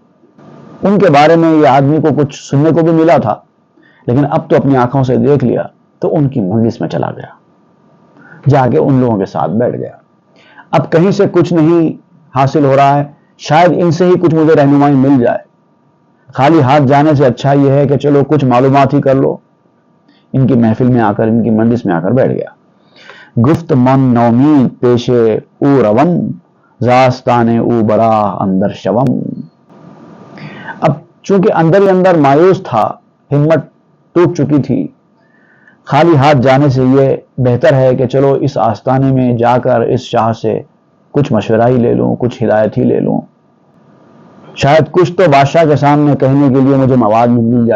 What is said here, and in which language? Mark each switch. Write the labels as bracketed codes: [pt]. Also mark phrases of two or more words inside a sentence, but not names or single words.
[ur] ان کے بارے میں یہ آدمی کو کچھ سننے کو بھی ملا تھا، لیکن اب تو اپنی آنکھوں سے دیکھ لیا، تو ان کی مجلس میں چلا گیا، جا کے ان لوگوں کے ساتھ بیٹھ گیا۔ اب کہیں سے کچھ نہیں حاصل ہو رہا ہے، شاید ان سے ہی کچھ مجھے رہنمائی مل جائے، خالی ہاتھ جانے سے اچھا یہ ہے کہ چلو کچھ معلومات ہی کر لو۔ ان کی محفل میں آ کر، ان کی مجلس میں آ کر بیٹھ گیا۔ [fa] گفت من نومید پیشے او روم، زاستان او برا اندر شوم۔ [ur] اب چونکہ اندر ہی اندر مایوس تھا، ہمت ٹوٹ چکی تھی، خالی ہاتھ جانے سے یہ بہتر ہے کہ چلو اس آستانے میں جا کر اس شاہ سے کچھ مشورہ ہی لے لوں، کچھ ہدایت ہی لے لوں، شاید کچھ تو بادشاہ کے سامنے کہنے کے لیے مجھے مواد مل جائے۔